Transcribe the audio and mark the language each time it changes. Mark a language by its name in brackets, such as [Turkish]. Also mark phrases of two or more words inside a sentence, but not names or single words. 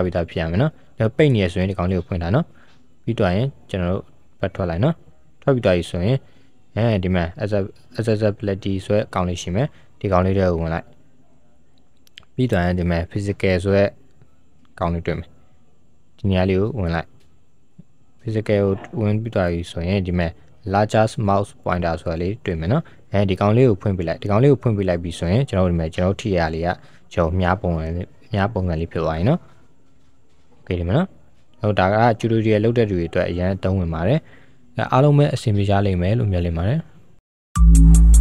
[Burmese] ပြီးသားဖြစ်ရမယ်နော်ဒါပိတ်နေရဆိုရင်ဒီကောင်လေးကိုဖွင့်ထားနော်ပြီးတော့ရင်ကျွန်တော်တို့ဘတ်ထွက်လိုက်နော်ထွက်ပြီးတော့ရဆို ရင်ဒီမှာ accessibility ဆိုတဲ့အကောင်လေးရှိမယ်ဒီကောင်လေးတွေကိုဝင်လိုက်ပြီးတော့ရင်ဒီမှာ physical ဆိုတဲ့ကောင်လေးတွေ့မယ်ဒီနေရာလေးကိုဝင်လိုက် physical ကိုဝင်ပြီးတော့ရဆိုရင်ဒီမှာ [English] largest mouse pointer [Burmese] ဆိုတာလေးတွေ့မယ်နော်ဒီကောင်လေးကိုဖွင့်ပြလိုက်ဒီကောင်လေးကိုဖွင့်ပြလိုက်ပြီးဆိုရင်ကျွန်တော်ဒီမှာကျွန်တော်ထိရလေးကကျွန်တော်မြားပုံစံလေးဖြစ်သွားရင်နော် Okay ဒီမှာနော်ဟိုဒါက tutorial လုပ်တဲ့လူတွေအတွက်အရင်သုံးဝင်ပါတယ်အားလုံးပဲအဆင်ပြေကြလိမ့်မယ်လို့မျှော်လင့်ပါတယ်